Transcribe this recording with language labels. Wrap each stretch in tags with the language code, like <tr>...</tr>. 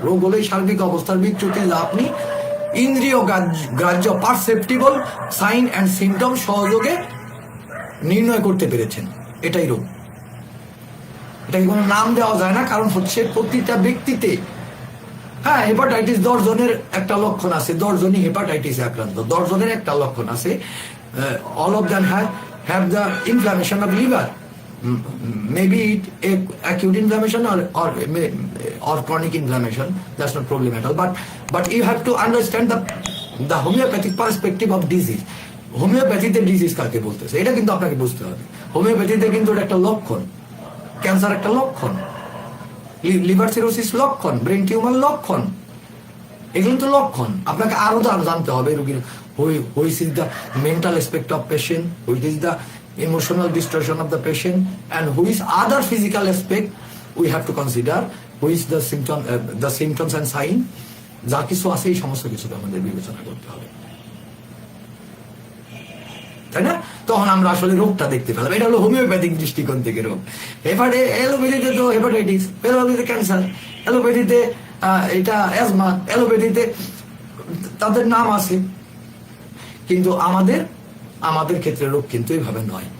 <bn>রোগ হলো সার্বিক অবস্থার বিচ্যুতি যা আপনি ইন্দ্রিয় গ্রাহ্য পারসেপ্টিবল সাইন অ্যান্ড সিমটম সহযোগে নির্ণয় করতে পেরেছেন, এটাই রোগ। এটাকে কোনো নাম দেওয়া যায় না, কারণ হচ্ছে প্রতিটা ব্যক্তিতে, হ্যাঁ হেপাটাইটিস 10 জনের একটা লক্ষণ আছে, 10 জনই হেপাটাইটিস আক্রান্ত, 10 জনের একটা লক্ষণ আছে।</bn> <en>All of them have the inflammation of liver, maybe it acute inflammation or chronic inflammation, that's not problem at all, but you have to understand the homeopathic perspective of disease.</en> <bn>হোমিওপ্যাথিতে disease কাকে বলতেছে এটা কিন্তু আপনাকে বুঝতে হবে। হোমিওপ্যাথিতে কিন্তু এটা একটা লক্ষণ, ক্যান্সার একটা লক্ষণ, লিভার সিরোসিস লক্ষণ, ব্রেন টিউমার লক্ষণ, এগুলো তো লক্ষণ। আপনাকে আরো জানতে হবে রোগীর</bn> <en>which is the mental aspect of patient, which is the emotional distortion of the patient, and which other physical aspect we have to consider, which the symptoms and sign,</en> <bn>যা কিছু আছে এই সমস্ত কিছু আমাদের বিবেচনা করতে হবে, তাই না? তখন আমরা আসলে রোগটা দেখতে পেলাম। এটা হলো হোমিওপ্যাথিক দৃষ্টিকোণ থেকে রোগ। এলোপ্যাথিতে তো হেপাটাইটিস, এলোপ্যাথিতে ক্যান্সার, এলোপ্যাথিতে এটা অ্যাজমা, এলোপ্যাথিতে তাদের নাম আছে, কিন্তু আমাদের ক্ষেত্রে রোগ কিন্তু এইভাবে নয়।</bn>